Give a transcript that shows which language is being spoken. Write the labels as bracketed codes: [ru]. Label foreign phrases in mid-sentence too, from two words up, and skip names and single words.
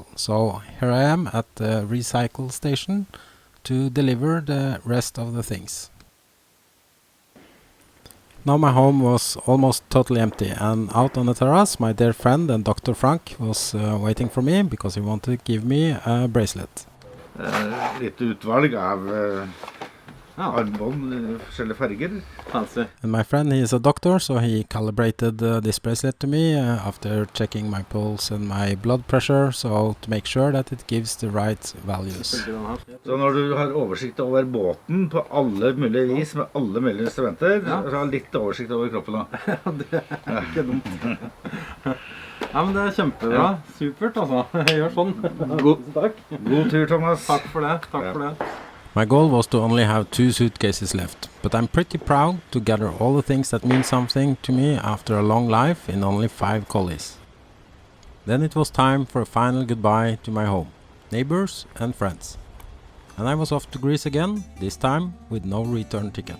[en] So here I am at the recycle station to deliver the rest of the things. Now my home was almost totally empty, and out on the terrace my dear friend and Dr. Frank was waiting for me because he wanted to give me a bracelet. [no] Litt utvalg av armbånd, forskjellige farger. [en] Fancy. And my friend, he is a doctor, so he calibrated this bracelet to me after checking my pulse and my blood pressure, so to make sure that it gives the right values. [no] Så når du har oversikt over båten på alle mulige vis, med alle mulige instrumenter, så har du litt oversikt over kroppen da. Det ikke dumt. Ja, men det kjempebra. Supert, altså. Gjør sånn. God tur, Thomas. Takk for det. Takk for det. [en] My goal was to only have 2 suitcases left, but I'm pretty proud to gather all the things that mean something to me after a long life in only 5 collies. Then it was time for a final goodbye to my home, neighbors and friends. And I was off to Greece again, this time with no return ticket.